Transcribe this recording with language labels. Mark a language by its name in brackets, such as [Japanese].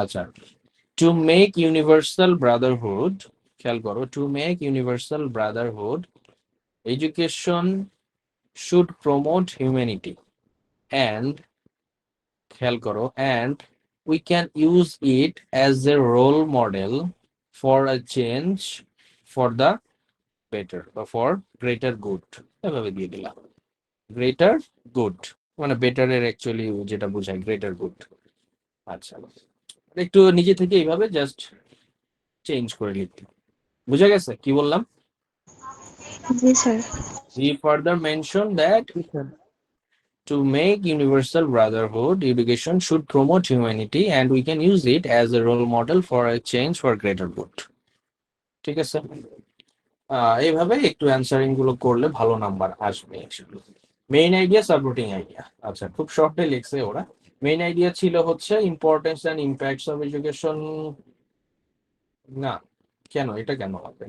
[English] আচ্ছা, to make universal brotherhood, [Bangla] খেয়াল করো, [English] to make universal brotherhood education should promote humanity and, খেয়াল করো, and we can use it as a role model for a change for the better বা for greater good, [Bangla] এভাবে দিয়ে দিলাম। Greater good মানে বেটারের actually যেটা বোঝায় গ্রেটার গুড। আচ্ছা, একটু নিজে থেকে এইভাবে জাস্ট চেঞ্জ করে লিখতে, বুঝা গেছে কি বললাম? জি sir. [English] He further mentioned that [Bangla] G sir. [English] to make universal brotherhood, education should promote humanity and we can use it as a role model for a change for greater good. [Bangla] ঠিক আছে, এইভাবে একটু অ্যান্সারিং গুলো করলে ভালো number আসবে। Main idea, supporting idea, আচ্ছা খুব শর্টে লিখছে ওরা। মেইন আইডিয়া ছিল হচ্ছে [English] importance and impacts of education, [Bangla] না কেন এটা কেন হবে?